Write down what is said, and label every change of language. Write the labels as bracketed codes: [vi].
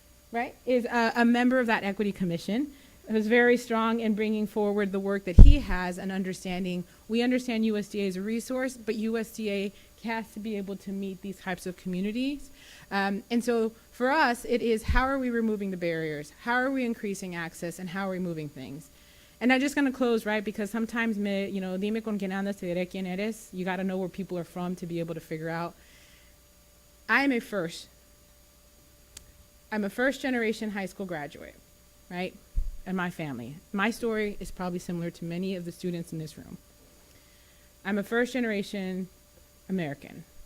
[en] Right, is a member of that Equity Commission, who's very strong in bringing forward the work that he has and understanding. We understand USDA as a resource, but USDA has to be able to meet these types of communities. And so for us, it is how are we removing the barriers? How are we increasing access? And how are we moving things? And I'm just going to close, right? Because sometimes, you know, [es] dime con quién andas, te diré quién eres. [en] You got to know where people are from to be able to figure out. I'm a first generation high school graduate, right? And my family. My story is probably similar to many of the students in this room. I'm a first generation American.